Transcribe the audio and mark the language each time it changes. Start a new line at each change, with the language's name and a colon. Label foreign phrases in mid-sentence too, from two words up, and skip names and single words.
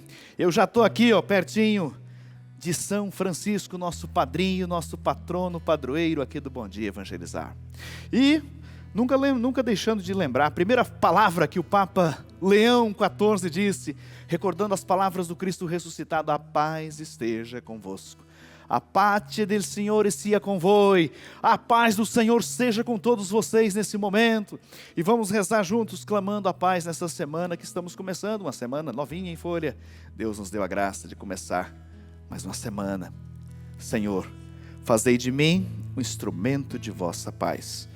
Portuguese: Eu já estou aqui, pertinho de São Francisco, nosso padrinho, nosso patrono, padroeiro aqui do Bom Dia Evangelizar. E nunca deixando de lembrar, a primeira palavra que o Papa Leão XIV disse, recordando as palavras do Cristo ressuscitado: a paz esteja convosco.
Italian: A paz del Signore sia con voi.
Portuguese: A paz do Senhor seja com todos vocês nesse momento. E vamos rezar juntos, clamando a paz nessa semana que estamos começando, uma semana novinha em folha. Deus nos deu a graça de começar mais uma semana. Senhor, fazei de mim um instrumento de vossa paz.